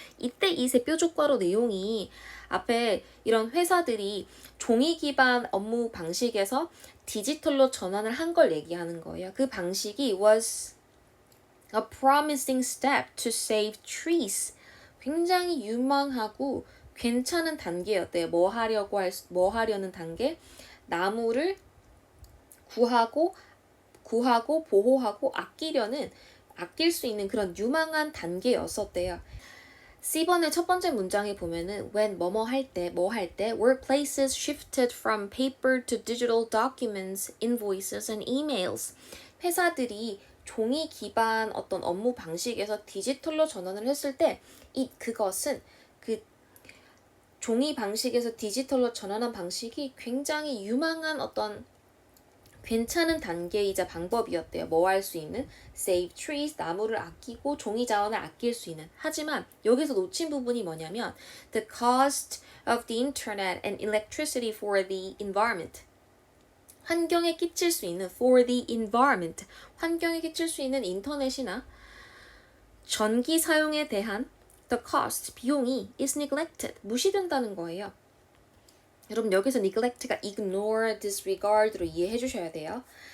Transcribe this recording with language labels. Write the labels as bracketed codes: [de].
[ko] 이때 it의 뾰족괄호 내용이 앞에 이런 회사들이 종이 기반 업무 방식에서 디지털로 전환을 한 걸 얘기하는 거예요. 그 방식이 [en] was a promising step to save trees. [ko] 굉장히 유망하고 괜찮은 단계였대요. 뭐 하려는 단계? 나무를 구하고 보호하고 아낄 수 있는 그런 유망한 단계였었대요. [en] C번의 첫 번째 문장에 보면은 when [ko] 뭐뭐 할 때 [en] workplaces shifted from paper to digital documents, invoices and emails. [ko] 회사들이 종이 기반 어떤 업무 방식에서 디지털로 전환을 했을 때 그것은 그 종이 방식에서 디지털로 전환한 방식이 굉장히 유망한 어떤 괜찮은 단계이자 방법이었대요. 뭐 할 수 있는? [en] Save trees, [ko] 나무를 아끼고 종이 자원을 아낄 수 있는. 하지만 여기서 놓친 부분이 뭐냐면 [en] the cost of the internet and electricity for the environment. [ko] 환경에 끼칠 수 있는 [en] for the environment. [ko] 환경에 끼칠 수 있는 인터넷이나 전기 사용에 대한 the cost, 비용이 [en] is neglected. [ko] 무시된다는 거예요. 여러분 여기서 neglect가 ignore, disregard로 이해해 주셔야 돼요.